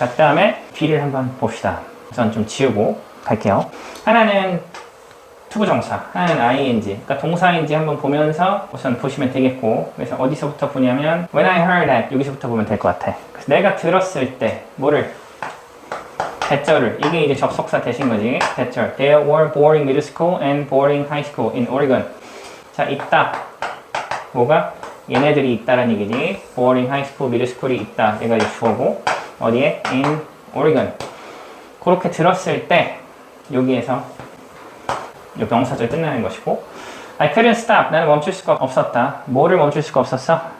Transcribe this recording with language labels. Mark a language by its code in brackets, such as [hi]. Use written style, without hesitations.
[ko] 자, 그 다음에 B를 한번 봅시다. 우선 좀 지우고 갈게요. 하나는 투부정사, 하나는 ing, 그러니까 동사인지 한번 보면서 우선 보시면 되겠고. 그래서 어디서부터 보냐면 [en] when I heard that, [ko] 여기서부터 보면 될 것 같아. 그래서 내가 들었을 때 뭐를? 대절을. 이게 이제 접속사 대신 거지. 대절. [en] There were boarding middle school and boarding high school in Oregon. [ko] 자, 있다. 뭐가? 얘네들이 있다라는 얘기지. [en] boarding high school, middle school [ko] 이 있다. 얘가 이제 주어고. 어디에? [en] in Oregon. [ko] 그렇게 들었을 때 여기에서 이 명사절 끝나는 것이고. [en] I couldn't stop. [ko] 나는 멈출 수가 없었다. 뭐를 멈출 수가 없었어?